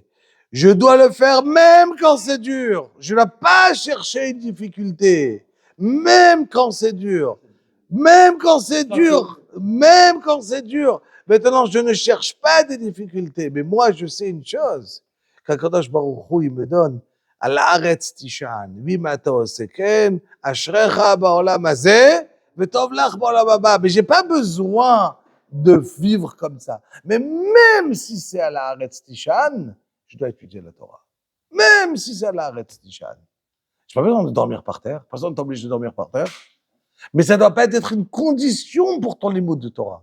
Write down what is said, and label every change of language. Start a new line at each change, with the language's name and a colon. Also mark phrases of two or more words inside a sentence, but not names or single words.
French: Je dois le faire même quand c'est dur. Je ne dois pas chercher une difficulté. Même quand c'est dur. Maintenant, je ne cherche pas des difficultés. Mais moi, je sais une chose.
Hebrew: שהקדוש ברוך הוא,
French: il me donne
Hebrew: על הארץ תישן, ואם אתה עושה כן, אשריך בעולם הזה, וטוב לך בעולם הבא.
French: Mais j'ai pas besoin de vivre comme ça. Mais même si c'est à la
Hebrew: הארץ תישן,
French: je dois étudier la Torah. Même si c'est à la
Hebrew: הארץ תישן.
French: Je n'ai pas besoin de dormir par terre. Personne ne t'oblige de dormir par terre. Mais ça ne doit pas être une condition pour ton limoud de Torah.